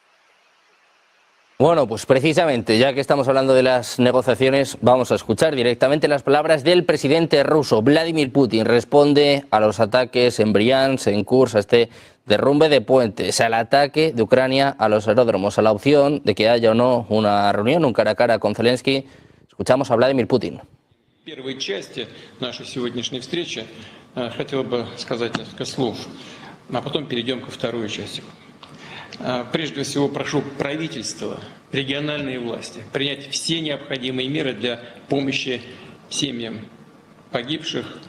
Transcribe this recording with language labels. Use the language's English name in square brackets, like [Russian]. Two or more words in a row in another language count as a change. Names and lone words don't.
[Spanish] Bueno, pues precisamente, ya que estamos hablando de las negociaciones, vamos a escuchar directamente las palabras del presidente ruso. Vladimir Putin responde a los ataques en Briansk, en Kursk, a este derrumbe de puentes, al ataque de Ucrania a los aeródromos, a la opción de que haya o no una reunión, un cara a cara con Zelensky. Escuchamos a Vladimir Putin. [Russian] В первой части нашей сегодняшней встречи хотел бы сказать несколько слов, а потом перейдем ко второй части. Прежде всего прошу правительство, региональные власти принять все необходимые меры для помощи семьям погибших.